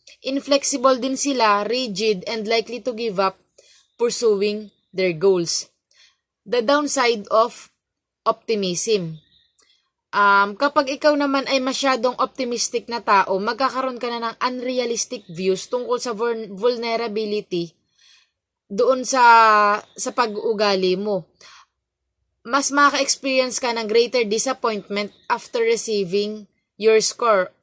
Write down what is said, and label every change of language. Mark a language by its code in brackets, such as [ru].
[en] Inflexible [tl] din sila, [en] rigid, and likely to give up pursuing their goals. The downside of optimism. [tl] Kapag ikaw naman ay masyadong optimistic na tao, magkakaroon ka na ng unrealistic views tungkol sa vulnerability doon sa pag-uugali mo. Mas maka-experience ka ng [en] greater disappointment after receiving your score.